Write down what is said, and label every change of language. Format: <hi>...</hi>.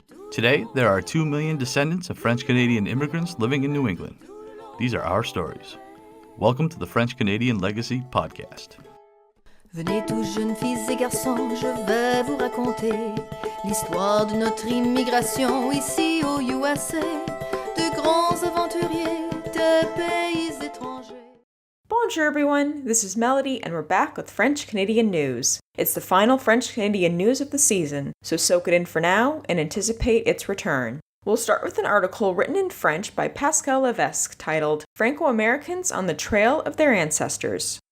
<en>Today, there are 2 million descendants of French-Canadian immigrants living in New England. These are our stories. Welcome to the French-Canadian Legacy Podcast.</en> <fr>Venez tous jeunes filles et garçons, je vais vous raconter l'histoire de notre immigration ici au USA, de grands aventuriers de pays étrangers.</fr> <en>Bonjour everyone, this is Melody and we're back with French-Canadian news. It's the final French-Canadian news of the season, so soak it in for now and anticipate its return. We'll start with an article written in French by Pascal Levesque titled Franco-Americans on the Trail of Their Ancestors.</en>